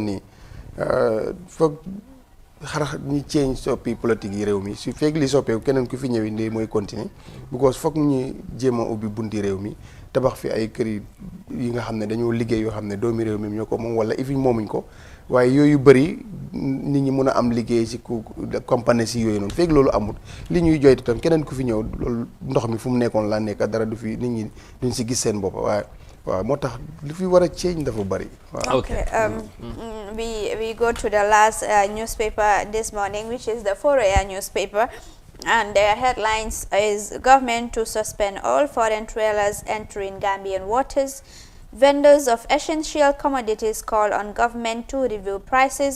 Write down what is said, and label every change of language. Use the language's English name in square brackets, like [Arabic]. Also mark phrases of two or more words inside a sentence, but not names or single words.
[Wolof] nii foog xarax ñi change soppi politique yi réew mi su fekk li soppeeku keneen ku fi ñëwi ndee mooy continuer because foog ñu jéem a ubbi bunti réew mi tabax fi ay kër yi nga xam ne dañoo liggéey yoo xam ne doomi réew mi ñoo ko moom wala ifi moomuñ ko waaye yooyu bëri nit ñi mun a am liggéey si ku compagnie si yooyu noonu fekk loolu amul li ñuy joytu tam keneen ku fi ñëw loolu ndox mi fu mu nekkoon laa nekk dara du fi nit ñi duñ si gis seen bopp waaye waaw moo tax li fi war a change dafa bari. [English] Okay. We go to the last newspaper this morning, which is the Foroyaa newspaper, and their headlines is government to suspend all foreign trailers entering Gambian waters. Vendors of essential commodities call on government to review prices.